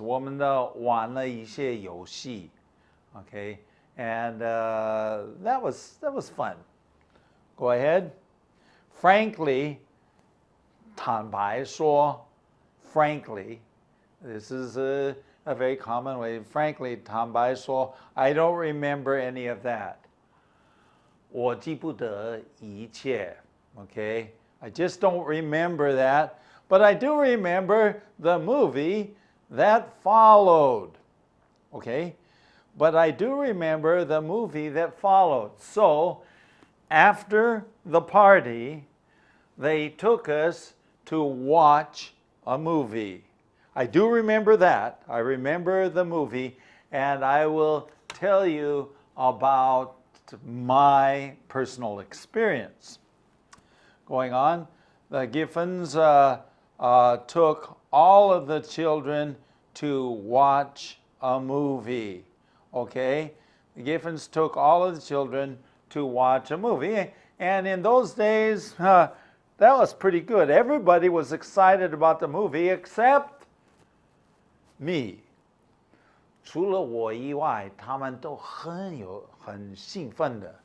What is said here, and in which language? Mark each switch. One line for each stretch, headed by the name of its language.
Chinese: 我们的玩了一些游戏.
English: Okay, and that was fun. Go ahead. Frankly, 坦白说, frankly, this is a very common way. Frankly, 坦白说, I don't remember any of that.
Chinese: 我记不得一切, okay?
English: I just don't remember that, but I do remember the movie that followed, okay? But I do remember the movie that followed. So, after the party, they took us to watch a movie. I do remember that. I remember the movie, and I will tell you about my personal experience. Going on, the Giffens took all of the children to watch a movie. Okay? The Giffens took all of the children to watch a movie. And in those days, that was pretty good. Everybody was excited about the movie except me.
Chinese: 除了我以外，他们都很兴奋的。